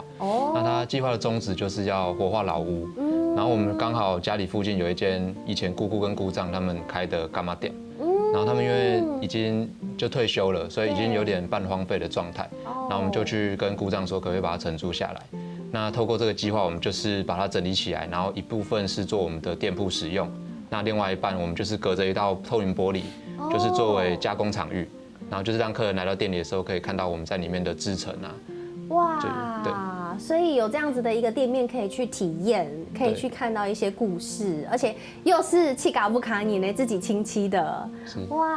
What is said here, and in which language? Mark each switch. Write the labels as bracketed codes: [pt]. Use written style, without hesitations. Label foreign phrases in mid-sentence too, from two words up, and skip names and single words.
[zh] 那它計劃的宗旨就是要活化老屋。然後我們剛好家裡附近有一間以前姑姑跟姑丈他們開的柑仔店。然後他們因為已經就退休了，所以已經有點半荒廢的狀態。然後我們就去跟姑丈說，可不可以把它承租下來？那透過這個計劃，我們就是把它整理起來，然後一部分是做我們的店鋪使用，那另外一半我們就是隔着一道透明玻璃，就是作為加工場域，然後就是讓客人來到店裡的時候可以看到我們在裡面的製程啊。哇，對。所以有這樣子的一個店面可以去體驗，可以去看到一些故事，而且又是氣嘎不卡你呢自己親戚的，哇！